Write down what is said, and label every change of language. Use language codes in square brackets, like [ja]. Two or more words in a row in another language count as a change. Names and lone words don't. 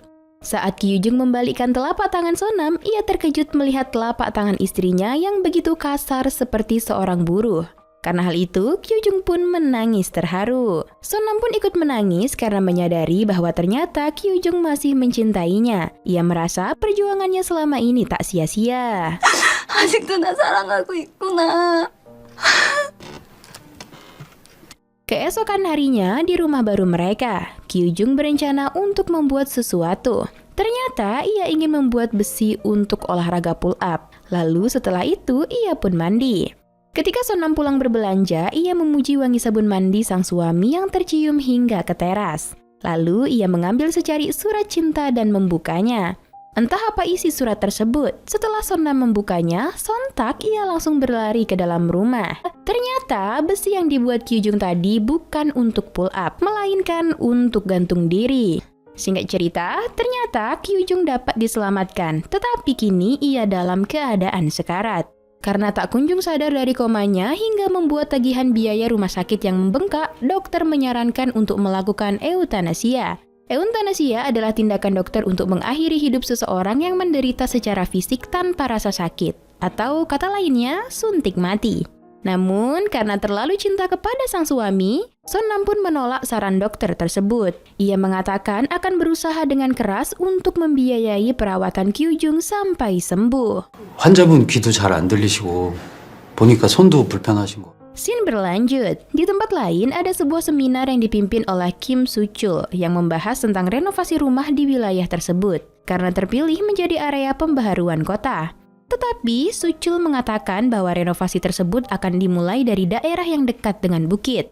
[id] Saat Kyujung membalikkan telapak tangan Sonam, ia terkejut melihat telapak tangan istrinya yang begitu kasar seperti seorang buruh. Karena hal itu, Kyujung pun menangis terharu. Sonam pun ikut menangis karena menyadari bahwa ternyata Kyujung masih mencintainya. Ia merasa perjuangannya selama ini tak sia-sia. [ko] 아직도 나 사랑하고 있구나. [id] Keesokan harinya di rumah baru mereka, Kyujung berencana untuk membuat sesuatu. Ternyata ia ingin membuat besi untuk olahraga [en] pull up. [id] Lalu setelah itu ia pun mandi. Ketika Sonam pulang berbelanja, ia memuji wangi sabun mandi sang suami yang tercium hingga ke teras. Lalu ia mengambil secari surat cinta dan membukanya. Entah apa isi surat tersebut. Setelah Sonam membukanya, sontak ia langsung berlari ke dalam rumah. Ternyata besi yang dibuat Kyujung tadi bukan untuk [en] pull up, [id] melainkan untuk gantung diri. Singkat cerita, ternyata Kyujung dapat diselamatkan, tetapi kini ia dalam keadaan sekarat. Karena tak kunjung sadar dari komanya hingga membuat tagihan biaya rumah sakit yang membengkak, dokter menyarankan untuk melakukan eutanasia. Eutanasia adalah tindakan dokter untuk mengakhiri hidup seseorang yang menderita secara fisik tanpa rasa sakit, atau kata lainnya, suntik mati. Namun, karena terlalu cinta kepada sang suami, Sonam pun menolak saran dokter tersebut. Ia mengatakan akan berusaha dengan keras untuk membiayai perawatan Kyujung sampai sembuh. [ko] 환자분 귀도 잘 안 들리시고 보니까 손도 불편하신 거. [id] Scene berlanjut. Di tempat lain ada sebuah seminar yang dipimpin oleh Kim Soo-chul yang membahas tentang renovasi rumah di wilayah tersebut karena terpilih menjadi area pembaharuan kota. Tetapi Soo-chul mengatakan bahwa renovasi tersebut akan dimulai dari daerah yang dekat dengan bukit.